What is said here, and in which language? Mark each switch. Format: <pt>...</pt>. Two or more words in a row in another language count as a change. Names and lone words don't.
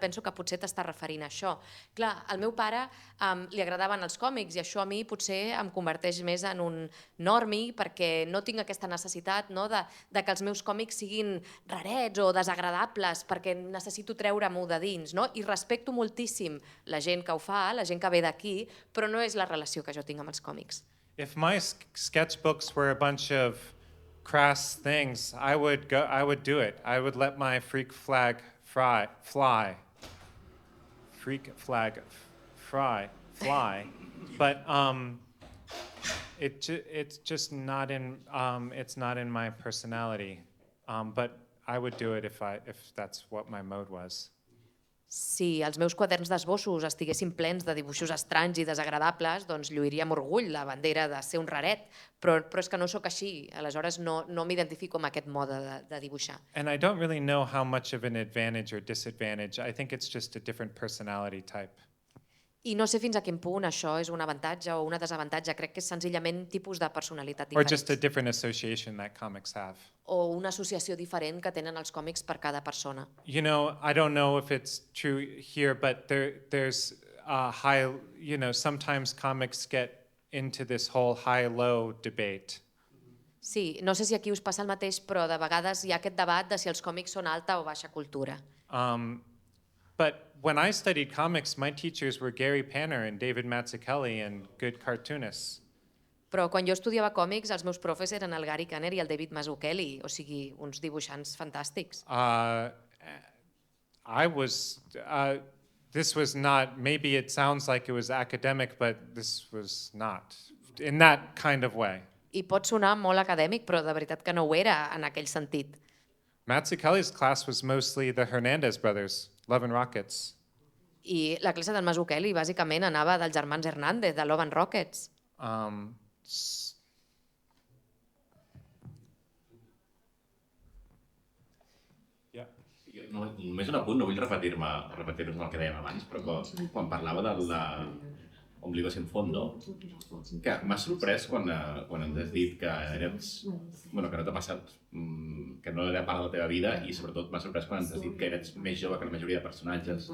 <ca>Penso que potser t'està referint a això. Clar, al meu pare li agradaven els còmics i això a mi potser em converteix més en un normi perquè no tinc aquesta necessitat de que els meus còmics siguin rarets o desagradables perquè necessito treure-m'ho de dins. I respecto moltíssim la gent que ho fa, la gent que ve d'aquí, però no és la relació que jo tinc amb els còmics.</ca> <en>If my sketchbooks were a bunch of crass things, I would do it. I would let my freak flag fly. Freak flag fly. But it's just not in it's not in my personality. But I would do it if that's what my mode was.</en> <ca>Si els meus quaderns d'esbossos estiguessin plens de dibuixos estranys i desagradables, doncs lluiria amb orgull la bandera de ser un raret, però és que no sóc així, aleshores no m'identifico amb aquest mode de dibuixar.</ca> <en>And I don't really know how much of an advantage or disadvantage. I think it's just a different personality type.</en> <ca>I no sé fins a quin punt això és un avantatge o una desavantatge, crec que és senzillament tipus de personalitat</ca> <en>Or</en> <ca>diferents.</ca> <en>just a different association that comics have.</en> <ca>O una associació diferent que tenen els còmics per cada persona.</ca> <en>I don't know if it's true here, but there's a high, sometimes comics get into this whole high-low debate.</en> <ca>Sí, no sé si aquí us passa el mateix, però de vegades hi ha aquest debat de si els còmics són alta o baixa cultura.</ca> <en>But when I studied comics, my teachers were Gary Panner and David Mazzucchelli and good cartoonists.</en> <ca>Però quan jo estudiava còmics, els meus profes eren el Gary Panner i el David Mazzucchelli, o sigui, uns dibuixants fantàstics.</ca> <en>This was not, maybe it sounds like it was academic, but this was not, in that kind of way.</en> <ca>I pot sonar molt acadèmic, però de veritat que no ho era en aquell sentit.</ca> <en>Mazzucchelli's class was mostly the Hernandez brothers, Love and Rockets.</en> <ca>I la classe del Mazzucchelli bàsicament anava dels germans Hernández, de Love and Rockets. Només un apunt, no vull repetir-me el que dèiem abans, però quan parlava de Ombligo sin fondo, que m'ha sorprès quan ens has dit que que no t'ha passat, que no era part de la teva vida, i sobretot m'ha sorprès quan ens has dit que eres més jove que la majoria de personatges.</ca>